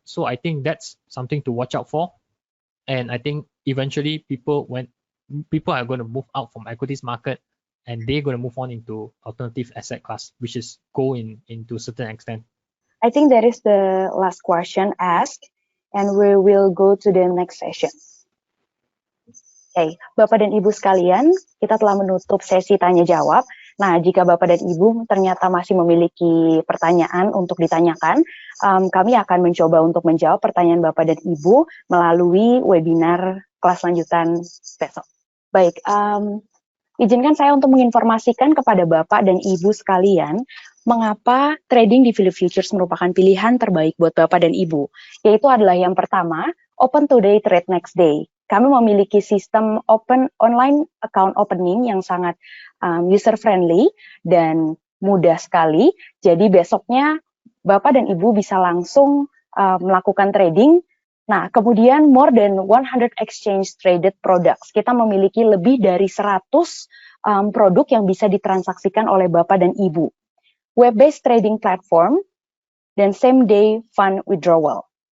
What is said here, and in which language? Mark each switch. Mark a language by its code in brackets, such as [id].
[en] So I think that's something to watch out for. And I think eventually people are going to move out from equities market, and they're going to move on into alternative asset class, which is gold into a certain extent. I think that is the last question asked, and we will go to the next session. [id] Oke, Bapak dan Ibu sekalian, kita telah menutup sesi tanya jawab. Nah, jika Bapak dan Ibu ternyata masih memiliki pertanyaan untuk ditanyakan, kami akan mencoba untuk menjawab pertanyaan Bapak dan Ibu melalui webinar kelas lanjutan besok. Baik, izinkan saya untuk menginformasikan kepada Bapak dan Ibu sekalian, mengapa trading di Phillip Futures merupakan pilihan terbaik buat Bapak dan Ibu. Yaitu adalah yang pertama, [en] open today, trade next day. [id] Kami memiliki sistem online account opening yang sangat user friendly dan mudah sekali. Jadi besoknya Bapak dan Ibu bisa langsung melakukan trading. Nah, kemudian [en] more than 100 exchange traded products. [id] Kita memiliki lebih dari 100 produk yang bisa ditransaksikan oleh Bapak dan Ibu. [en] Web-based trading platform dan same day fund withdrawal.